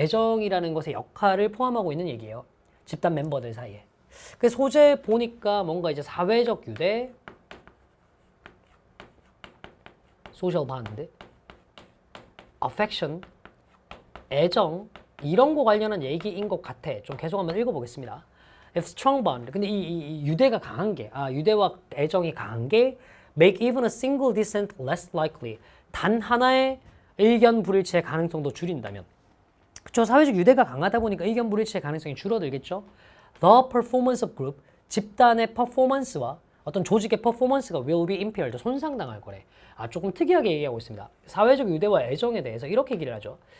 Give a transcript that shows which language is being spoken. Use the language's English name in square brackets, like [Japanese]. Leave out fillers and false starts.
[Korean] 애정이라는 것의 역할을 포함하고 있는 얘기예요. 집단 멤버들 사이에. 그 소재 보니까 뭔가 이제 사회적 유대, social bond, affection, 애정 이런 거 관련한 얘기인 것 같아. 좀 계속 한번 읽어보겠습니다. [English] If strong bond, [Korean] 근데 이 유대가 강한 게, [English] 유대와 애정이 강한 게 make even a single dissent less likely. [Korean] 단 하나의 의견 불일치의 가능성도 줄인다면. 그쵸? 사회적 유대가 강하다 보니까 의견 불일치의 가능성이 줄어들겠죠? [English] The performance of group, [Korean] 집단의 퍼포먼스와 어떤 조직의 퍼포먼스가 [English] will be impaired, [Korean] 손상당할 거래. 조금 특이하게 얘기하고 있습니다. 사회적 유대와 애정에 대해서 이렇게 얘기를 하죠.